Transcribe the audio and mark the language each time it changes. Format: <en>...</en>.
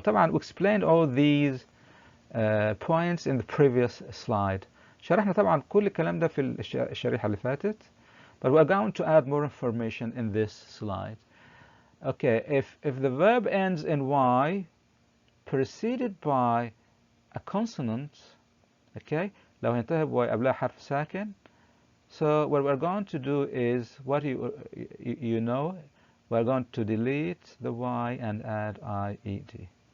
<ar>طبعا</ar> <en>we explained all these points in the previous slide.</en> <ar>شرحنا طبعا كل الكلام ده في الشريحة اللي فاتت.</ar> <en>But we are going to add more information in this slide. Okay, if the verb ends in Y preceded by a consonant, okay,</en> <ar>لو هينتهي بواي قبلها حرف ساكن,</ar> <en>so what we're going to do is what you know, we're going to delete the Y and add IED.</en>